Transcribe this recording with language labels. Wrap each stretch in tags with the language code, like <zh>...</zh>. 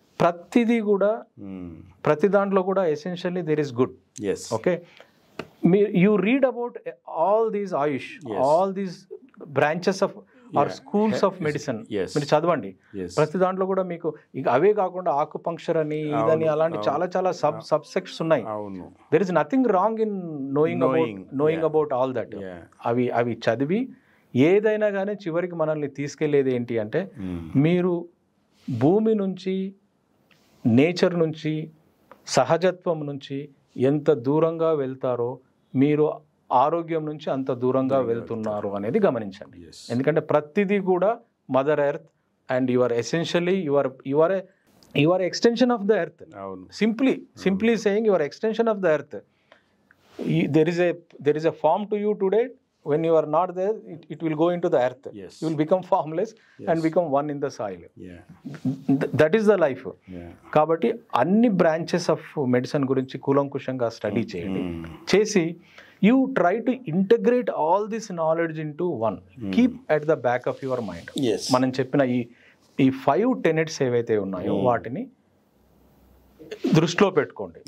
<te>ప్రతిదీ కూడా ప్రతి దాంట్లో కూడా</te> <en>Essentially there is good. Okay, you read about all these Ayush, all these branches of our schools of medicine Yes.</en> <te>మీరు చదవండి.</te> <en>Yes.</en> <te>ప్రతి దాంట్లో కూడా మీకు ఇక అవే కాకుండా ఆకుపంక్చర్ అని ఇదని అలాంటి చాలా చాలా సబ్ సెక్షన్స్ ఉన్నాయి. అవును.</te> <en>There is nothing wrong in knowing about all that. Yeah.</en> <te>అవి చదివి ఏదైనా కానీ చివరికి మనల్ని తీసుకెళ్లేది ఏంటి అంటే మీరు భూమి నుంచి, నేచర్ నుంచి, సహజత్వం నుంచి ఎంత దూరంగా వెళ్తారో మీరు ఆరోగ్యం నుంచి అంత దూరంగా వెళ్తున్నారు అనేది గమనించండి.</te> <en>Yes.</en> <te>ఎందుకంటే ప్రతిదీ కూడా</te> <en>Mother earth and you are essentially you are extension of the earth.</en> <te>అవును.</te> <en>Simply saying you are extension of the earth. there is a form to you today. When you are not there, it will go into the earth. Yes. You will become formless and become one in the soil. Yeah. That is the life. Yeah.</en> <te>కాబట్టి అన్ని branches of medicine గురించి కూలంకుషంగా study చేయండి. చేసి</te> <en>You try to integrate all this knowledge into one. Keep at the back of your mind. Yes.</en> <te>మనం చెప్పిన ఈ 5 tenets ఏవైతే ఉన్నాయో వాటిని దృష్టిలో పెట్టుకోండి.</te>